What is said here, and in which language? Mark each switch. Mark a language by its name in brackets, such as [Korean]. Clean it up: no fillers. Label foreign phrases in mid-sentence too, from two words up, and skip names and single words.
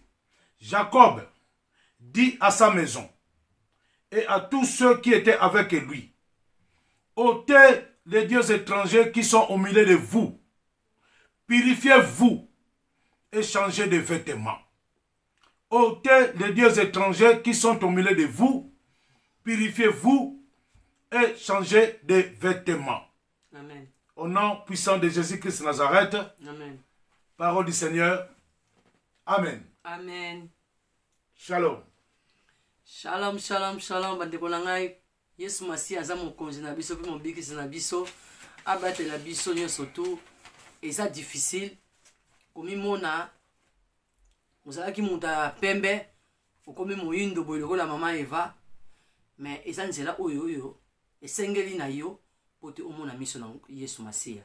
[French] Jacob dit à sa maison et à tous ceux qui étaient avec lui, ôtez les dieux étrangers qui sont au milieu de vous, purifiez-vous et changez de vêtements. Ôtez les dieux étrangers qui sont au milieu de vous, purifiez-vous et changez de vêtements. Amen. Au nom puissant de Jésus-Christ de Nazareth, Amen. Parole du Seigneur. Amen. Amen. Shalom. [Hebrew] Shalom, shalom, shalom. [Lingala] Bandeko na ngai, Yesu Masiya aza mokonzi na biso pe mobikisi na biso, abatela biso nyonso tu. Eza difficile komimona ozalaki moto ya pembe okomi moyindo boye lokola mama Eva, mais eza nzela oyo esengeli na yo po te omona miso na Yesu Masiya.